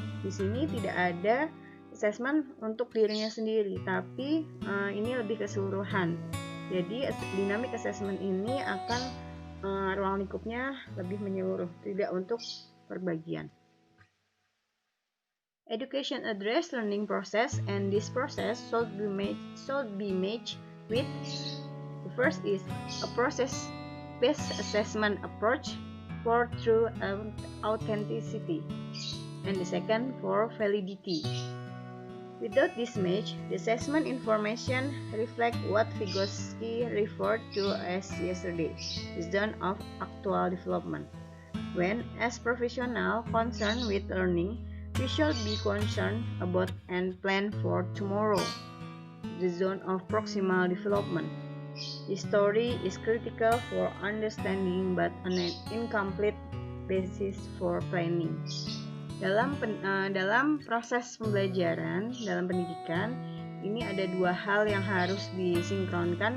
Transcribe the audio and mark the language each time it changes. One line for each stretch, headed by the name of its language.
Indonesian: Di sini tidak ada assessment untuk dirinya sendiri, tapi ini lebih keseluruhan. Jadi dynamic assessment ini akan ruang lingkupnya lebih menyeluruh, tidak untuk perbagian.
English: Education address learning process, and this process should be matched with the first is a process-based assessment approach for true authenticity, and the second for validity. Without this match, the assessment information reflect what Vygotsky referred to as yesterday, the zone of actual development. When, as professionals concerned with learning, we should be concerned about and plan for tomorrow, the zone of proximal development. This story is critical for understanding but an incomplete basis for planning.
Indonesian: Dalam proses pembelajaran, dalam pendidikan, ini ada dua hal yang harus disinkronkan.